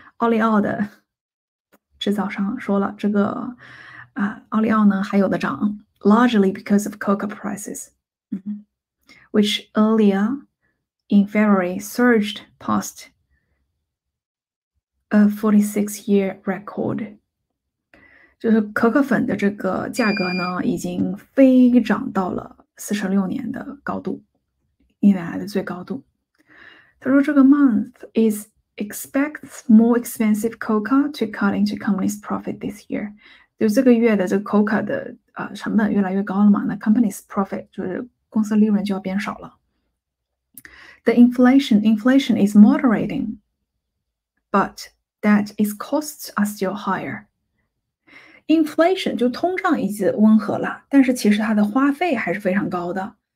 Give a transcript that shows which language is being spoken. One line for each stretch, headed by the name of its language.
Chinese: 奥利奥的制造商说了，这个奥利奥呢还有的涨
English: largely because of cocoa prices, which earlier in February surged past a 46-year record.
Chinese: 就是可可粉的这个价格呢已经飞涨到了46年的高度，一年来的最高度。他说这个
English: month expects more expensive cocoa to cut into company's profit this year.
Chinese: 就这个月的这个 cocoa 的成本越来越高了嘛，那
English: company's profit
Chinese: 就是公司利润就要变少了。
English: The inflation is moderating, but that its costs are still higher.
Chinese: Inflation 就通胀已经温和了，但是其实它的花费还是非常高的。